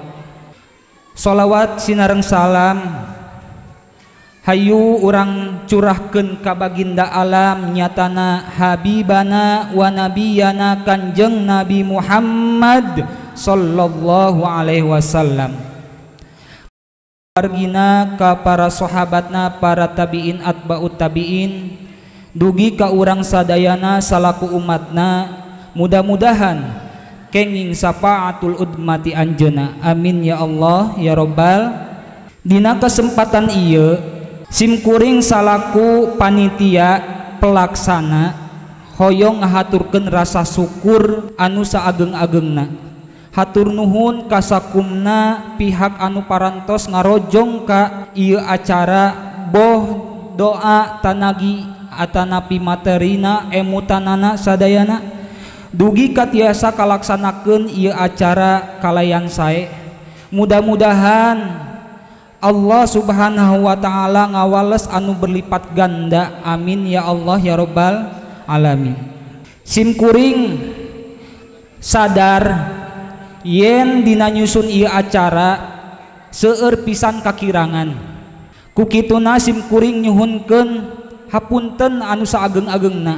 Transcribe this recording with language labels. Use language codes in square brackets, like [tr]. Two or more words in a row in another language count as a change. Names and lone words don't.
[su] Sholawat sinareng salam hayu urang curahkeun ka baginda alam nyatana [ar] حبيبنا ونبينا [su] Kanjeng Nabi Muhammad [ar] صلى الله عليه وسلم, [su] margina ka para sahabatna, para tabiin atba'ut tabiin, dugi ka urang sadayana salaku umatna. Mudah-mudahan kenging sapaatul udmati anjeuna, [ar] آمين يا الله يا رب. [su] Dina kesempatan ieu simkuring salaku panitia pelaksana hoyong ngahaturkeun rasa syukur anu saageng-agengna. Hatur nuhun kasakumna pihak anu parantos ngarojong ka ieu acara, boh doa tanagi atanapi materina emutanana sadayana. Dugi katiasa kalaksanakeun ieu acara kalayan sae. Mudah-mudahan [ar] الله سبحانه وتعالى [su] ngawales anu berlipat ganda, [ar] آمين يا الله يا رب العالمين. [su] Simkuring sadar yen dina nyusun ieu acara seueur pisan kakirangan. Ku kituna simkuring nyuhunkeun hapunten anu saageng-agengna.